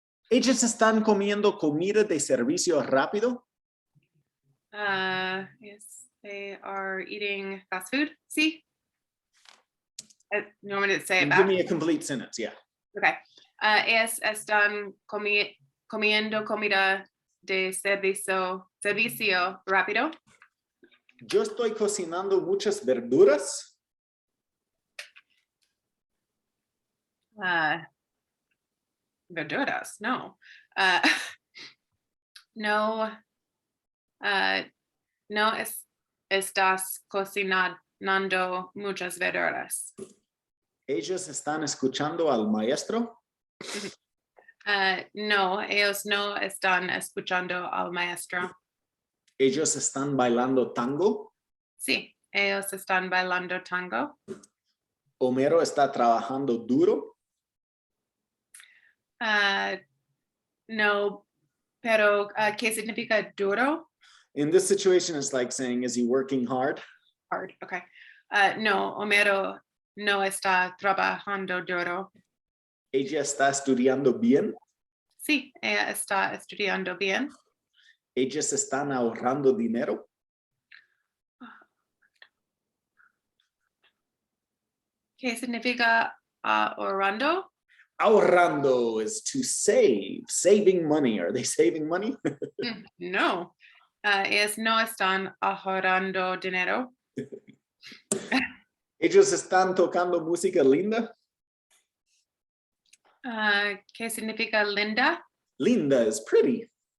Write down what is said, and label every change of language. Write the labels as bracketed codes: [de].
[es] Ellos están comiendo comida de servicio rápido. [en] Yes, they are eating fast food. Sí. You want me to say it Give back? me a complete sentence, yeah. Okay. [es] Ellos están comiendo comida de servicio rápido. Yo estoy cocinando muchas verduras. Verduras, no. No. No estás cocinando muchas verduras. Ellos están escuchando al maestro. No, ellos no están escuchando al maestro. Ellos están bailando tango. Sí, ellos están bailando tango. Homero está trabajando duro. No, pero ¿qué significa duro? [en] In this situation, it's like saying, is he working hard? Hard, okay. [es] No, Homero no está trabajando duro. Ella está estudiando bien. Sí, ella está estudiando bien. Ellos están ahorrando dinero. ¿Qué significa ahorrando? [en] Ahorrando is to save, saving money. Are they saving money? [es] No, ellos no están ahorrando dinero. Ellos están tocando música linda. ¿Qué significa linda? [en] Linda is pretty.